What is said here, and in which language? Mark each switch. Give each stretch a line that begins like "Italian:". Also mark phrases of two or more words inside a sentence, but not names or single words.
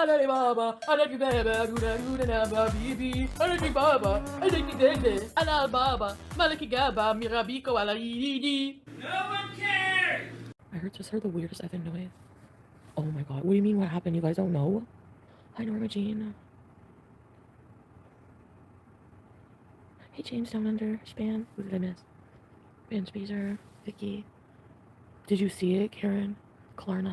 English: Alali Baba, Alaki Baba, Guna Bibi, Alaki Baba, Alaki Dede, Alal Baba, Malaki Gaba, Mirabiko, Alaidi. No one cares! I just heard the weirdest effing noise. Oh my god, what do you mean what happened? You guys don't know? Hi Norma Jean. Hey James Down Under, Span, who did I miss? Ben Spacer, Vicky. Did you see it, Karen? Klarna.